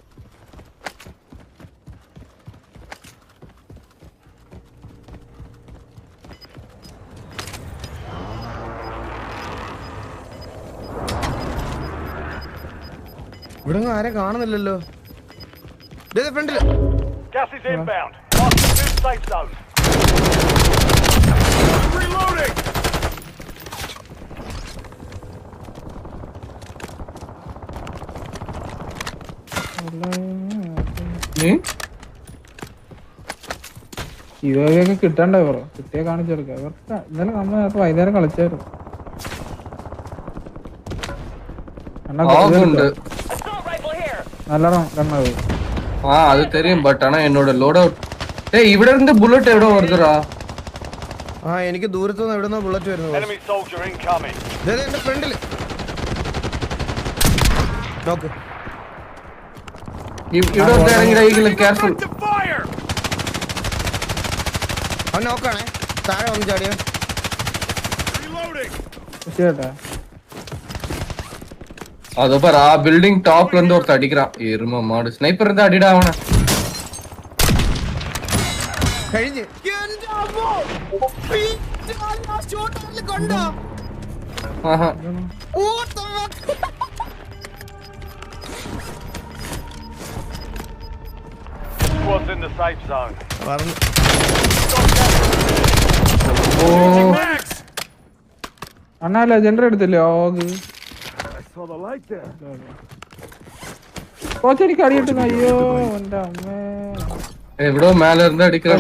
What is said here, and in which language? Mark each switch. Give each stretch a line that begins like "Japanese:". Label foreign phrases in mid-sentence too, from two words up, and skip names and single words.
Malayalam: ഇവിടെ ആരെ കാണുന്നില്ലല്ലോ. ഫ്രണ്ടില്
English: Gas is inbound. Marking new safe zone. Reloading.
Malayalam: ഇതൊക്കെ കിട്ടണ്ടേ ബ്രോ? കിട്ടിയ കാണിച്ചെടുക്കാം. ഇവർക്ക് ഇന്നലെ നമ്മൾ വൈകുന്നേരം കളിച്ചായിരുന്നു. നല്ലോണം കണ്ണത്.
Tamil: அது தெரியும். பட் ஆனா என்னோட
English: load out
Tamil: ഇവിടെ ഇருந்து
Malayalam: ബുള്ളറ്റ് എവിടെ വരുന്നടാ? എനിക്ക് ദൂരത്തുനിന്ന് എവിടുന്നോ ബുള്ളറ്റ് വരുന്നു.
English: Enemy soldier incoming.
Malayalam: എന്റെ ഫ്രണ്ടില് നോക്ക്. ഇവിടെ ഇറങ്ങിയില്ല. കെയർഫുൾ. അവൻ നോക്കാണേ. താഴെ വന്ന് ചാടിയോ.
Tamil: அதோ பாரு, ஆ பில்டிங் டாப்ல இருந்து ஒருத்த அடிக்கிறான். எரும மாடு. ஸ்னைப்பர் இருந்தா அடிடா அவன.
Malayalam: കഴിഞ്ഞു. ആഹാ.
English: Squad's in the safe zone.
Malayalam: അണ്ണാ ലെജൻഡർ എടുത്തില്ലേ? ഓഗ് കോച്ചടിക്ക് അടി കിട്ടുന്നു. അയ്യോ എന്റെ അമ്മേ. എവിടോ മേലെ ഇருந்து അടിക്കണ്ട.